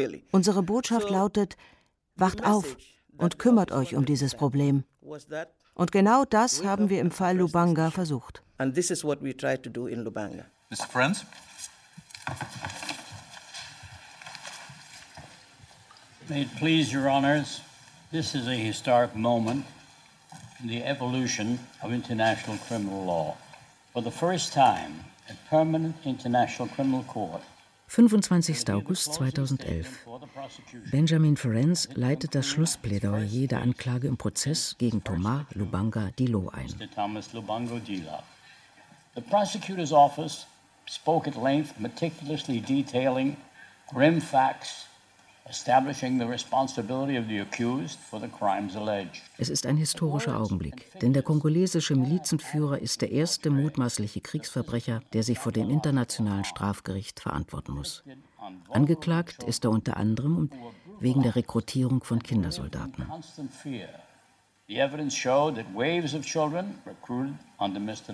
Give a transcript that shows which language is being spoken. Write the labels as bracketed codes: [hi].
[de] Unsere Botschaft lautet, wacht auf und kümmert euch um dieses Problem. Und genau das haben wir im Fall Lubanga versucht. [en] And this is what we tried to do in Lubanga. Mr. Friends? May it please your honors, this is a historic moment in the evolution of international criminal law. For the first time, a permanent international criminal court [de] 25. August 2011. Benjamin Ferenc leitet das Schlussplädoyer der Anklage im Prozess gegen Thomas Lubanga Dilo ein. Thomas Lubanga Dilo. [en] The prosecutor's office spoke at length, meticulously detailing grim facts establishing the responsibility of the accused for the crimes alleged. [de] Es ist ein historischer Augenblick, denn der kongolesische Milizenführer ist der erste mutmaßliche Kriegsverbrecher, der sich vor dem internationalen Strafgericht verantworten muss. Angeklagt ist er unter anderem wegen der Rekrutierung von Kindersoldaten. [en] The evidence showed that waves of children recruited under Mr.